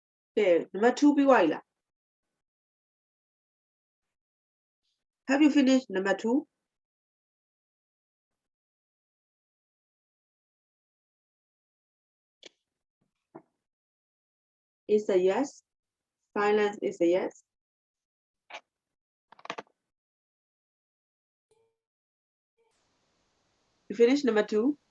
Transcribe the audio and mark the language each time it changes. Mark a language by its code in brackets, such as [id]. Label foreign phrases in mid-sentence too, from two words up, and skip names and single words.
[en] Okay, number 2 [my] ပြီးသွားပြီလား [en] Have you finished number 2? Is a yes. Silence is a yes. You finished number 2?